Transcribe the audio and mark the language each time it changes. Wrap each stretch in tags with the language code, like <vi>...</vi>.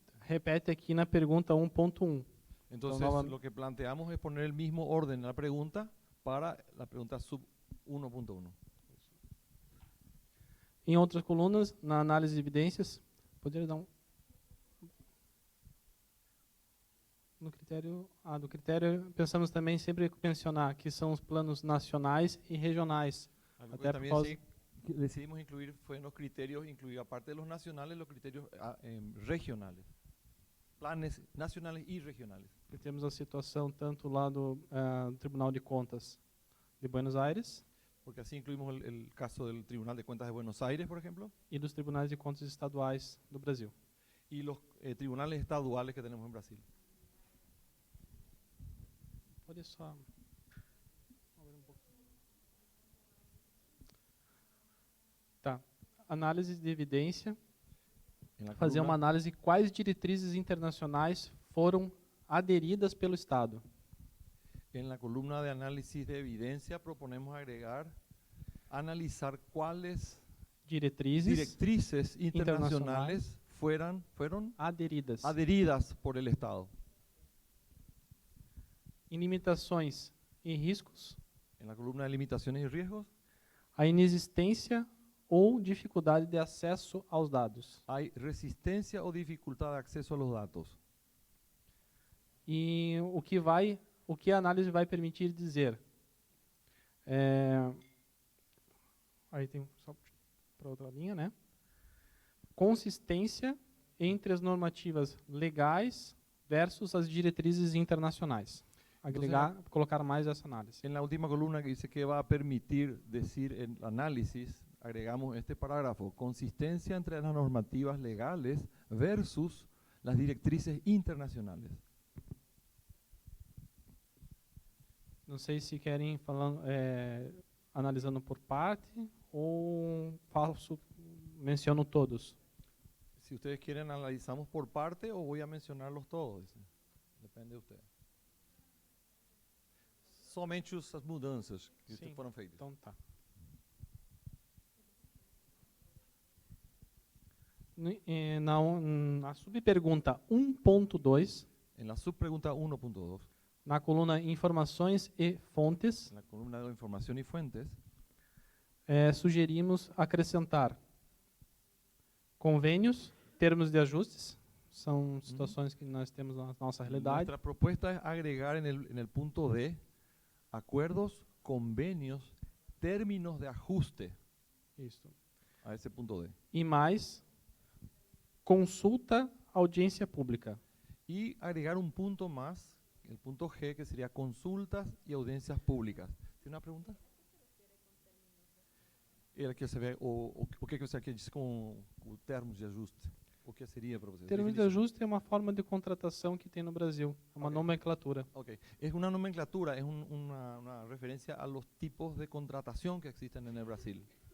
<pt>Repete aqui na pergunta 1.1.</pt> <es>Entonces, Entonces, lo que planteamos es poner el mismo orden en la pregunta para la pregunta sub 1.1.</es> <pt>Em outras colunas, na análise de evidências, poderia dar no critério, pensamos também sempre mencionar que são os planos nacionais e regionais.</pt> <es>Algo</es> <pt>Até que por</pt> <es>también</es> <pt>causa-</pt> <es>sí decidimos incluir fue en los criterios, incluir aparte de los nacionales, los criterios regionales. Planes nacionales y regionales.</es> <pt>Porque temos a situação tanto lá do Tribunal de Contas de Buenos Aires</pt> <es>Porque así incluimos el caso del Tribunal de Cuentas de Buenos Aires, por ejemplo,</es> <pt>e dos Tribunais de Contas estaduais do Brasil.</pt> <es>y los tribunales estaduales que tenemos en Brasil.</es> <pt>Pode só mover um pouco. Tá. Análise de evidência.</pt> <es>En la</es> <pt>Fazer uma</pt> <es>columna,</es> <pt>análise de quais diretrizes internacionais foram aderidas pelo Estado.</pt> <es>en la columna de análisis de evidencia proponemos agregar, analizar cuáles</es> <pt>Diretrizes</pt> <es>directrices internacionales fueron</es> <pt>aderidas.</pt> <es>adheridas por el Estado.</es> <pt>Em limitações e riscos,</pt> <es>En la columna de limitaciones y riesgos</es> <pt>a inexistência ou dificuldade de acesso aos dados.</pt> <es>hay resistencia o dificultad de acceso a los datos.</es> <pt>E o que a análise vai permitir dizer? Aí tem só para outra linha, né? Consistência entre as normativas legais versus as diretrizes internacionais. Colocar mais essa análise.</pt> <es>En la última columna que dice que va a permitir decir en análisis, agregamos este parágrafo, consistencia entre las normativas legales versus las directrices internacionales.</es> <pt>Não sei se querem falando, analisando por parte ou menciono todos.</pt> <es>Si ustedes quieren, analizamos por parte o voy a mencionarlos todos. Dice. Depende de ustedes.</es> <pt>Somente as mudanças que Sim. foram feitas. Então tá. Na subpergunta 1.2,</pt> <es>En la subpregunta 1.2,</es> <pt>na coluna Informações e Fontes,</pt> <es>en la columna de información y fuentes,</es> <pt>sugerimos acrescentar convênios, termos de ajustes, são situações que nós temos na nossa realidade,</pt> <es>nuestra propuesta es agregar en el punto D acuerdos, convenios, términos de ajuste</es> <pt>isso.</pt> <es>a ese punto D.</es> <pt>E mais, consulta, audiência pública.</pt> <es>Y agregar un punto más, el punto G, que sería consultas y audiencias públicas. ¿Tiene una pregunta?</es> <pt>Era que se ve, o que você aqui diz com termos de ajuste? O que seria para você? Termos de ajuste é uma forma de contratação que tem no Brasil, é uma Ok. nomenclatura.</pt> <es>Ok, es una nomenclatura, es una referencia a los tipos de contratación que existen en el Brasil.</es>